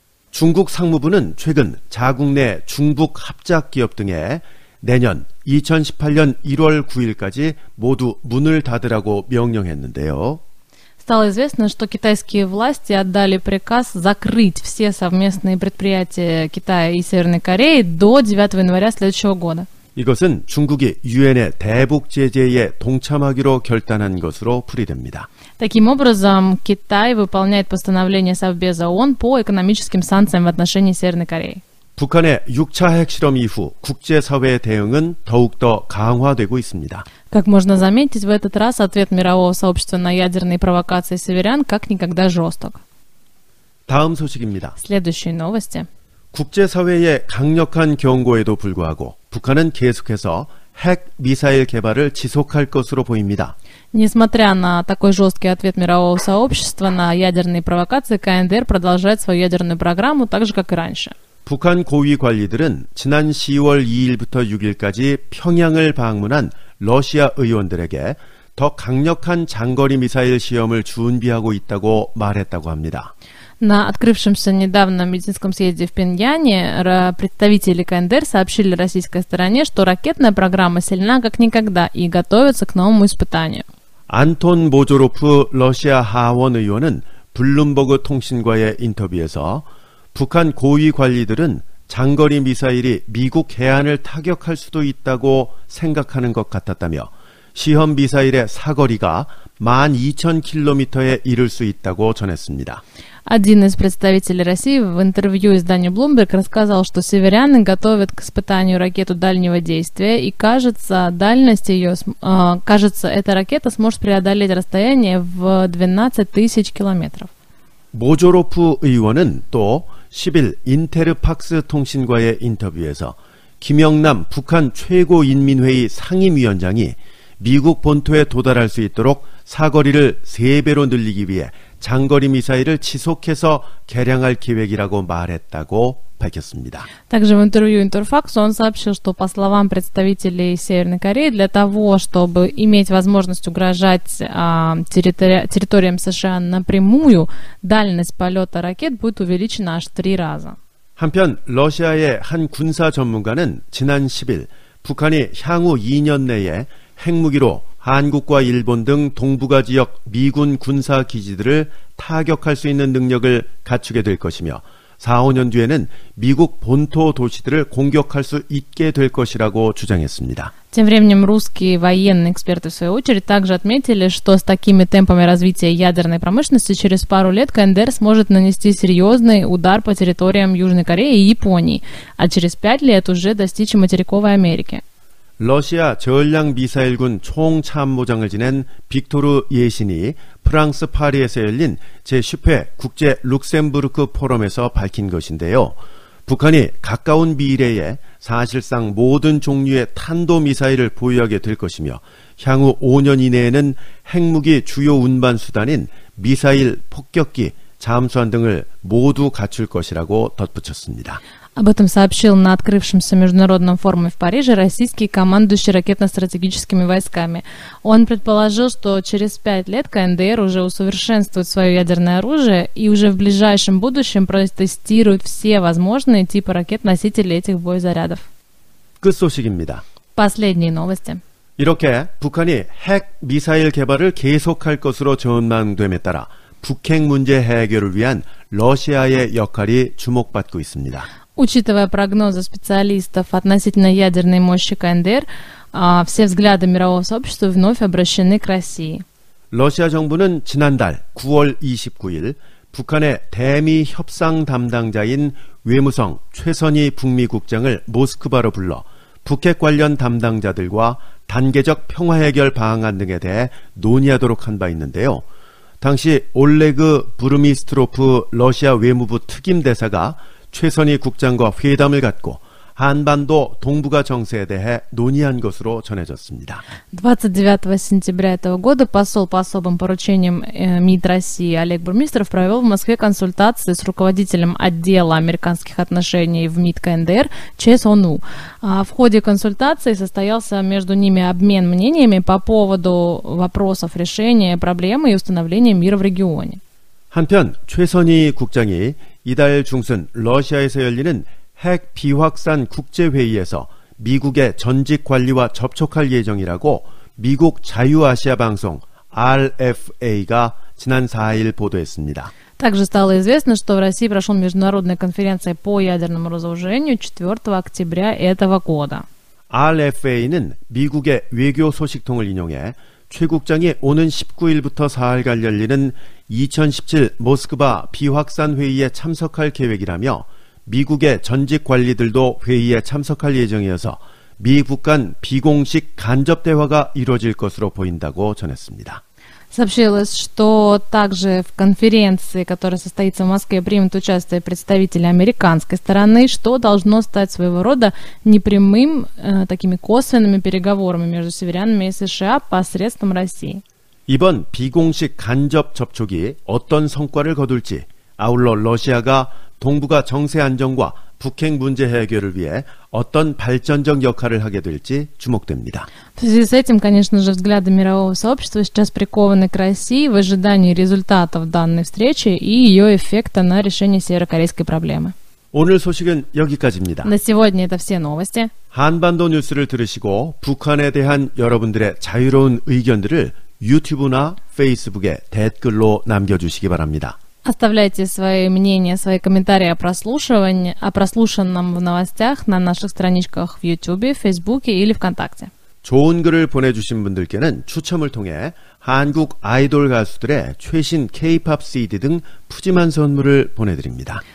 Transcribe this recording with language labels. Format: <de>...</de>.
<ko>중국 상무부는 최근 자국 내 중북 합작 기업 등에 내년 2018년 1월 9일까지 모두 문을 닫으라고 명령했는데요.</ko> <ru>Стало известно, что китайские власти отдали приказ закрыть все совместные предприятия Китая и Северной Кореи до 9 января следующего года.</ru> <ko>이것은 중국이 유엔의 대북 제재에 동참하기로 결단한 것으로 풀이됩니다.</ko> <ru>Таким образом, Китай выполняет постановление Совбеза ООН по экономическим санкциям в отношении Северной Кореи.</ru> <ko>북한의 6차 핵실험 이후 국제사회의 대응은 더욱더 강화되고 있습니다.</ko> <ru>Как можно заметить, в этот раз ответ мирового сообщества на ядерные провокации северян как никогда жесток.</ru> <ko>다음 소식입니다.</ko> <ru>Следующие новости.</ru> <ko>국제사회의 강력한 경고에도 불구하고 북한은 계속해서 핵 미사일 개발을 지속할 것으로 보입니다.</ko> <ru>Несмотря на такой жесткий ответ мирового сообщества на ядерные провокации, КНДР продолжает свою ядерную программу так же, как и раньше.</ru> <ko>북한 고위 관리들은 지난 10월 2일부터 6일까지 평양을 방문한 러시아 의원들에게 더 강력한 장거리 미사일 시험을 준비하고 있다고 말했다고 합니다.</ko> <ru>На открывшемся недавно медицинском съезде в Пхеньяне представители КНДР сообщили российской стороне, что ракетная программа сильна как никогда и готовится к новому испытанию.</ru> <ko>안톤 모조로프 러시아 하원 의원은 블룸버그 통신과의 인터뷰에서 북한 고위 관리들은 장거리 미사일이 미국 해안을 타격할 수도 있다고 생각하는 것 같았다며 시험 미사일의 사거리가 12,000km에 이를 수 있다고 전했습니다.</ko> <ru>Один из представителей России в интервью изданию Bloomberg рассказал, что северяне готовят к испытанию ракету дальнего действия, и кажется, эта ракета сможет преодолеть расстояние в 12 тысяч километров.</ru> <ko>모조로프 의원은 또 10일 인테르팍스 통신과의 인터뷰에서 김영남 북한 최고인민회의 상임위원장이 미국 본토에 도달할 수 있도록 사거리를 3배로 늘리기 위해 장거리 미사일을 지속해서 개량할 계획이라고 말했다고 밝혔습니다.</ko> <ru>Также в интервью Интерфаксу он сообщил, что, по словам представителей Северной Кореи, для того, чтобы иметь возможность угрожать территориям США напрямую, дальность полета ракет будет увеличена аж в 3 раза.</ru> <ko>한편 러시아의 한 군사 전문가는 지난 10일 북한이 향후 2년 내에 핵무기로 한국과 일본 등 동북아 지역 미군 군사 기지들을 타격할 수 있는 능력을 갖추게 될 것이며 4, 5년 뒤에는 미국 본토 도시들을 공격할 수 있게 될 것이라고 주장했습니다.</ko> <ru>Тем временем русские военные эксперты, в свою очередь, также отметили, что с такими темпами развития ядерной промышленности через пару лет КНДР сможет нанести серьезный удар по территориям Южной Кореи и Японии, а через 5 лет уже достичь материковой Америки.</ru> <ko>러시아 전략 미사일군 총참모장을 지낸 빅토르 예신이 프랑스 파리에서 열린 제10회 국제 룩셈부르크 포럼에서 밝힌 것인데요. 북한이 가까운 미래에 사실상 모든 종류의 탄도미사일을 보유하게 될 것이며 향후 5년 이내에는 핵무기 주요 운반 수단인 미사일, 폭격기, 잠수함 등을 모두 갖출 것이라고 덧붙였습니다.</ko> <ru>Об этом сообщил на открывшемся международном форуме в Париже российский командующий ракетно-стратегическими войсками. Он предположил, что через 5 лет КНДР уже усовершенствует свое ядерное оружие и уже в ближайшем будущем протестирует все возможные типы ракет-носителей этих боезарядов.</ru> <ko>끝소식입니다.</ko> <ru>Последние новости.</ru> <ko>이렇게 북한이 핵 미사일 개발을 계속할 것으로 전망됨에 따라 북핵 문제 해결을 위한 러시아의 역할이 주목받고 있습니다.</ko> <ru>Учитывая прогнозы специалистов относительно ядерной мощи КНДР, все взгляды мирового сообщества вновь обращены к России.</ru> <ko>러시아 정부는 지난달 9월 29일 북한의 대미 협상 담당자인 외무성 최선희 북미 국장을 모스크바로 불러 북핵 관련 담당자들과 단계적 평화 해결 방안 등에 대해 논의하도록 한 바 있는데요. 당시 올레그 부르미스트로프 러시아 외무부 특임 대사가 최선희 국장과 회담을 갖고 한반도 동북아 정세에 대해 논의한 것으로 전해졌습니다.</ko> <ru>29 сентября этого года посол по особым поручениям МИД России Олег Бурмистров провел в Москве консультации с руководителем отдела американских отношений в МИД КНДР Че Сону. В ходе консультации состоялся между ними обмен мнениями по поводу вопросов решения проблемы и установления мира в регионе.</ru> <ko>한편 최선희 국장이 이달 중순 러시아에서 열리는 핵 비확산 국제회의에서 미국의 전직 관리와 접촉할 예정이라고 미국 자유아시아 방송 RFA가 지난 4일 보도했습니다.</ko> <ru>Также стало известно, что в России прошла международная конференция по ядерному разоружению 4 октября этого года.</ru> <ko>RFA는 미국의 외교 소식통을 인용해 최 국장이 오는 19일부터 4일간 열리는 2017 모스크바 비확산 회의에 참석할 계획이라며 미국의 전직 관리들도 회의에 참석할 예정이어서 미국 간 비공식 간접 대화가 이루어질 것으로 보인다고 전했습니다.</ko> <ru>Сообщилось, что также в конференции, которая состоится в Москве, примут участие представители американской стороны, что должно стать своего рода непрямым, такими косвенными переговорами между северянами и США посредством России.</ru> <ko>이번 비공식 간접 접촉이 어떤 성과를 거둘지, 아울러 러시아가 동북아 정세 안정과 북핵 문제 해결을 위해 어떤 발전적 역할을 하게 될지 주목됩니다.</ko> <ru>В связи с этим, конечно же, взгляды мирового сообщества сейчас прикованы к России в ожидании результатов данной встречи и ее эффекта на решение северокорейской проблемы.</ru> <ko>오늘 소식은 여기까지입니다.</ko> <ru>На сегодня это все новости.</ru> <ko>한반도 뉴스를 들으시고 북한에 대한 여러분들의 자유로운 의견들을 유튜브나 페이스북에 댓글로 남겨주시기 바랍니다.</ko> <ru>Оставляйте свои мнения, свои комментарии о прослушанном в новостях на наших страничках в YouTube, Фейсбуке или ВКонтакте.</ru> <ko>좋은 글을 보내주신 분들께는 추첨을 통해 한국 아이돌 가수들의 최신 K-POP CD 등 푸짐한 선물을 보내드립니다.</ko>